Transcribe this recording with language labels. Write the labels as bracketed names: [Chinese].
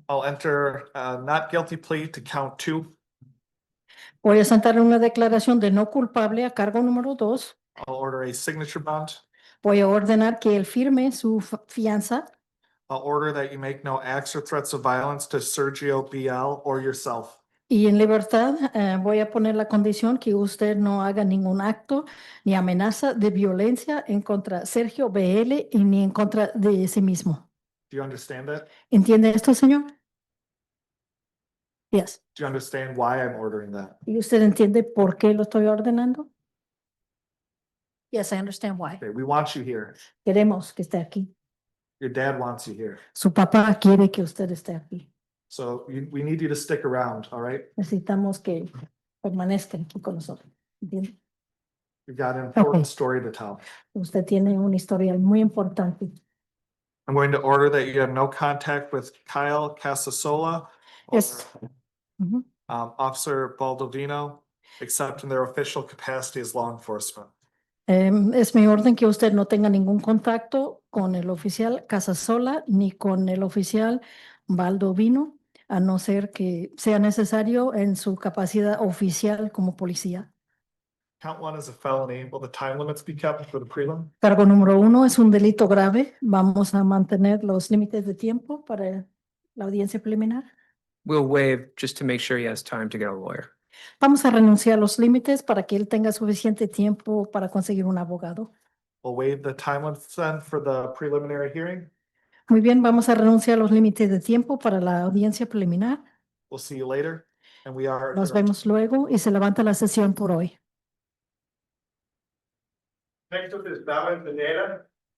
[English] I'll enter a not guilty plea to count 2. [Spanish] Voy a sentar una declaración de no culpable a cargo número 2. [English] I'll order a signature bond. [Spanish] Voy a ordenar que él firme su fianza. [English] I'll order that you make no acts or threats of violence to Sergio B.L. or yourself. [Spanish] Y en libertad voy a poner la condición que usted no haga ningún acto ni amenaza de violencia en contra de Sergio B.L. y ni en contra de sí mismo. [English] Do you understand that? [Spanish] ¿Entiende esto, señor? [English] Yes. Do you understand why I'm ordering that? [Spanish] ¿Y usted entiende por qué lo estoy ordenando? [English] Yes, I understand why. Okay, we want you here. [Spanish] Queremos que esté aquí. [English] Your dad wants you here. [Spanish] Su papá quiere que usted esté aquí. [English] So we need you to stick around, all right? [Spanish] Necesitamos que permanezca aquí con nosotros. ¿Entiende? [English] You've got an important Okay. story to tell. [Spanish] Usted tiene una historia muy importante. [English] I'm going to order that you have no contact with Kyle Casasola. Or, Yes. Mhm. Officer Baldovino, except in their official capacity as law enforcement. [Spanish] Es mi orden que usted no tenga ningún contacto con el oficial Casasola ni con el oficial Baldovino, a no ser que sea necesario en su capacidad oficial como policía. [English] Count 1 is a felony. Will the time limits be kept for the prelim? [Spanish] Cargo número 1 es un delito grave. Vamos a mantener los límites de tiempo para la audiencia preliminar. [English] We'll waive just to make sure he has time to get a lawyer. [Spanish] Vamos a renunciar a los límites para que él tenga suficiente tiempo para conseguir un abogado. [English] We'll waive the time limits then for the preliminary hearing. [Spanish] Muy bien, vamos a renunciar a los límites de tiempo para la audiencia preliminar. [English] We'll see you later. And we are. [Spanish] Nos vemos luego y se levanta la sesión por hoy. [English] Next up is Dalen Pineda.